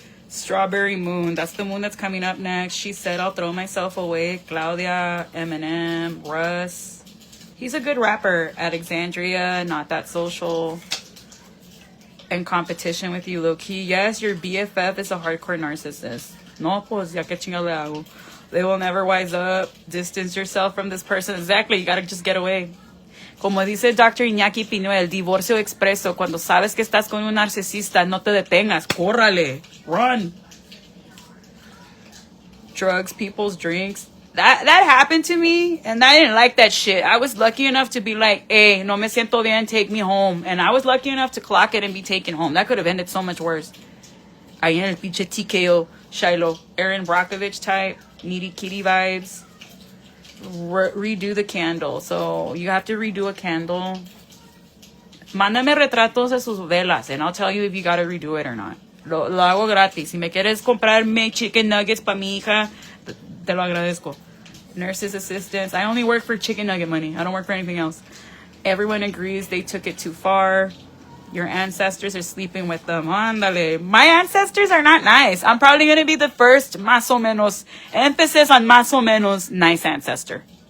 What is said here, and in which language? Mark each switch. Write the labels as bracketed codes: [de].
[en] Strawberry Moon, that's the moon that's coming up next. She said, I'll throw myself away. Claudia, Eminem, Russ. He's a good rapper. Alexandria, not that social. In competition with you, low-key. Yes, your BFF is a hardcore narcissist. [es] No, pues, ya que chinga le hago. [en] They will never wise up. Distance yourself from this person. Exactly, you gotta just get away. [es] Como dice Dr. Iñaki Pinuel, divorcio expreso. Cuando sabes que estás con un narcisista, no te detengas. Córrale. [en] Run. Drugs, people's drinks. that happened to me, and I didn't like that shit. I was lucky enough to be like, hey, [es] no me siento bien, [en] take me home. And I was lucky enough to clock it and be taken home. That could have ended so much worse. [es] Ahí en el pinche [en] TKO, Shiloh, Aaron Brockovich type, needy kitty vibes. Redo the candle. So you have to redo a candle. [es] Mándame retratos de sus velas, [en] and I'll tell you if you gotta redo it or not. [es] Lo hago gratis. Si me quieres comprarme chicken nuggets pa mi hija, te lo agradezco. [en] Nurses, assistants. I only work for chicken nugget money. I don't work for anything else. Everyone agrees they took it too far. Your ancestors are sleeping with them. Ándale. My ancestors are not nice. I'm probably going to be the first [es] más o menos, [en] emphasis on más o menos, nice ancestor.